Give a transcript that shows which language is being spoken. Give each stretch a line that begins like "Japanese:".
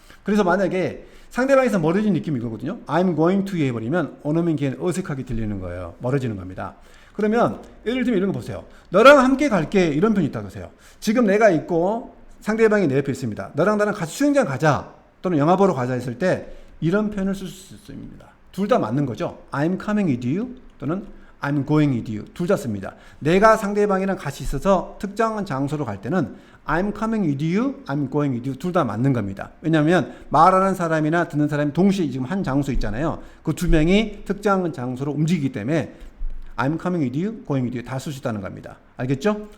Korean: 그래서 만약에 상대방에서 멀어진 느낌이 이거거든요.
English: I'm going to
Korean: 해버리면 원어민 걔는 어색하게 들리는 거예요. 멀어지는 겁니다. 그러면 예를 들면 이런 거 보세요. 너랑 함께 갈게 이런 표현이 있다고 하세요. 지금 내가 있고 상대방이 내 옆에 있습니다. 너랑 나랑 같이 수영장 가자 또는 영화 보러 가자 했을 때 이런 표현을 쓸 수 있습니다. 둘 다 맞는 거죠.
English: I'm coming with you
Korean: 또는
English: I'm going with you
Korean: 둘 다 씁니다. 내가 상대방이랑 같이 있어서 특정한 장소로 갈 때는
English: I'm coming with you, I'm going with you
Korean: 둘 다 맞는 겁니다. 왜냐하면 말하는 사람이나 듣는 사람이 동시에 지금 한 장소 있잖아요. 그 두 명이 특정한 장소로 움직이기 때문에
English: I'm coming with you, going with you
Korean: 다 쓸 수 있다는 겁니다. 알겠죠?